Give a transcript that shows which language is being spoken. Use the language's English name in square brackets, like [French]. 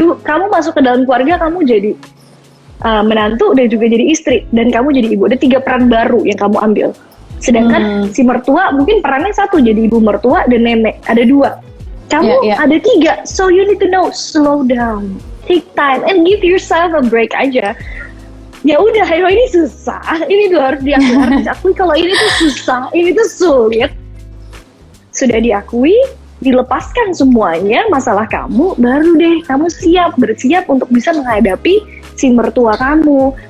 [Indonesian] Kamu masuk ke dalam keluarga, kamu jadi menantu dan juga jadi istri, dan kamu jadi ibu. Ada 3 peran baru yang kamu ambil. Sedangkan si mertua mungkin perannya satu, jadi ibu mertua dan nenek. Ada 2. Kamu ada 3, [English] so you need to know, slow down, take time, and give yourself a break aja. [Indonesian] Ya udah, ini susah, ini tuh harus diakui kalau ini tuh susah, ini tuh sulit. Sudah diakui, dilepaskan semuanya masalah kamu, baru deh kamu bersiap untuk bisa menghadapi si mertua kamu.